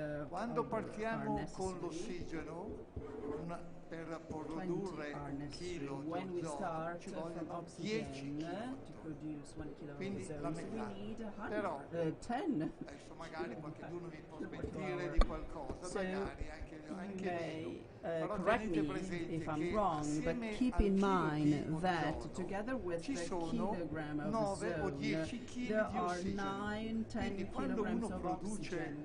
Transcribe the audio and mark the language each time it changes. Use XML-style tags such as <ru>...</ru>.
<it>Quando partiamo con l'ossigeno,</it> <en>are necessary. When we start from oxygen to produce 1 kilo of ozone, so we need 10.</en> <it>Magari qualcuno vi può dire di qualcosa,</it> <en>so</en> <it>magari</it> <en>correct me if I'm wrong, but keep in mind that together with the kilogram of ozone, there are 9-10 kilograms of oxygen.</en>